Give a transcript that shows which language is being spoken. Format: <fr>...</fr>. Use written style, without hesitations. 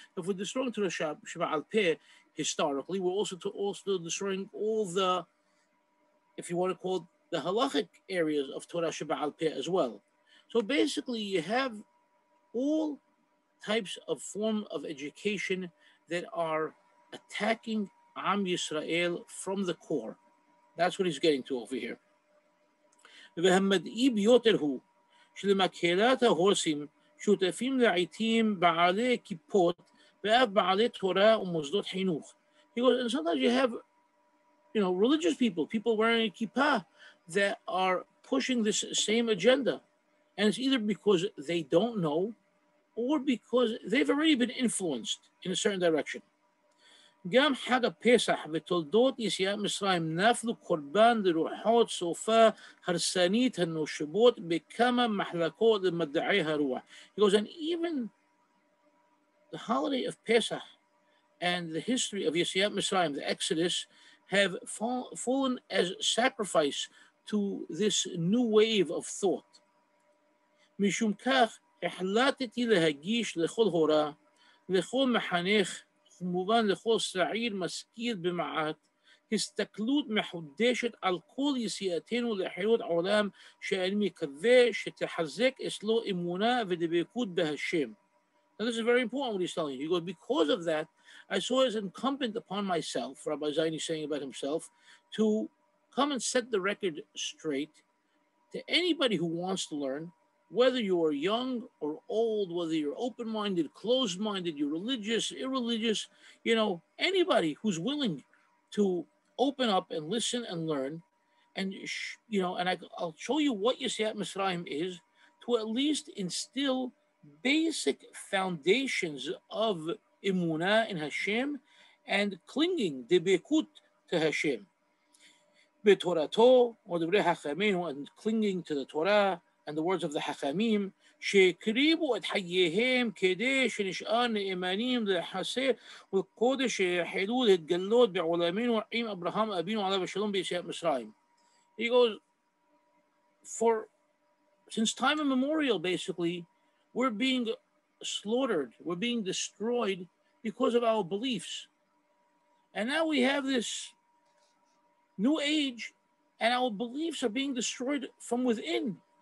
<en>If we're destroying Torah Sheba'al Peh historically, we're also destroying all the, if you want to call it, the halachic areas of Torah Sheba'al Peh as well. So basically, you have all types of form of education that are attacking Am Yisrael from the core. That's what he's getting to over here.</en> <he>והמדעי ביותר הוא שלמקהלת ההורסים שותפים לעיתים בעלי כיפות ואף בעלי תורה ומוסדות חינוך.</he> <en>He goes, and sometimes you have, religious people wearing a kippah that are pushing this same agenda. And it's either because they don't know or because they've already been influenced in a certain direction.</en> <he>גם חג הפסח ותולדות יציאת מצרים נפלו קורבן לרוחות סופה הרסנית הנושבות בכמה מחלקות למדעי הרוח.</he> <en>He goes, and even the holiday of Pesach and the history of Yetziat Mitzrayim, the Exodus, have fallen as sacrifice to this new wave of thought.</en> <he>משום כך החלטתי להגיש לכל הורה, לכל מחנך, כמובן לכל צעיר משכיל במעט, הסתכלות מחודשת על כל יציאתנו לחירות העולם, שאני מקווה שתחזק אצלו אמונה ודבקות בהשם.</he> <en>Now this is very important what he's telling you. He goes, because of that, I saw it as incumbent upon myself, Rabbi Zaini saying about himself, to come and set the record straight to anybody who wants to learn, whether you are young or old, whether you're open-minded, closed-minded, you're religious, irreligious, anybody who's willing to open up and listen and learn, and I'll show you what Yetziat Mitzrayim is, to at least instill basic foundations of emunah in Hashem and clinging, debekut, to Hashem. B'torato, or the Divrei Hachamenu, and clinging to the Torah, and the words of the Hachamim,</en> <he>שהקריבו את חייהם כדי שנשאר נאמנים לחסר ולקודש שיחלו להתגלות בעולמנו עם אברהם אבינו עליו השלום ביציאת מצרים.</he> <en>He goes, since time immemorial, basically, we're being slaughtered, we're being destroyed because of our beliefs. And now we have this new age, and our beliefs are being destroyed from within.</en>